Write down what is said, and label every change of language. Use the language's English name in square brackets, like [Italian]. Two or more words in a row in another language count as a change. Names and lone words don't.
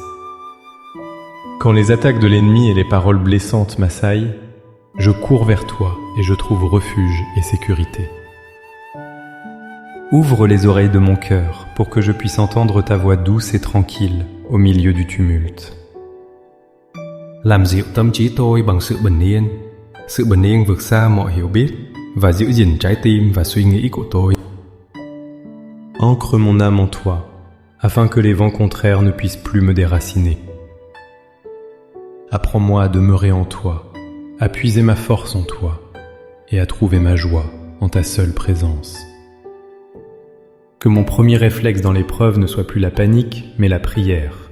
[French] Quand les attaques de l'ennemi et les paroles blessantes m'assaillent, je cours vers toi et je trouve refuge et sécurité. Ouvre les oreilles de mon cœur pour que je puisse entendre ta voix douce et tranquille au milieu du tumulte. [Vietnamese] Làm dịu tâm trí tôi bằng sự bình yên vượt xa mọi hiểu biết và giữ gìn trái tim và suy nghĩ của tôi. [French] Ancre mon âme en toi, afin que les vents contraires ne puissent plus me déraciner. Apprends-moi à demeurer en toi, à puiser ma force en toi et à trouver ma joie en ta seule présence. Que mon premier réflexe dans l'épreuve ne soit plus la panique, mais la prière.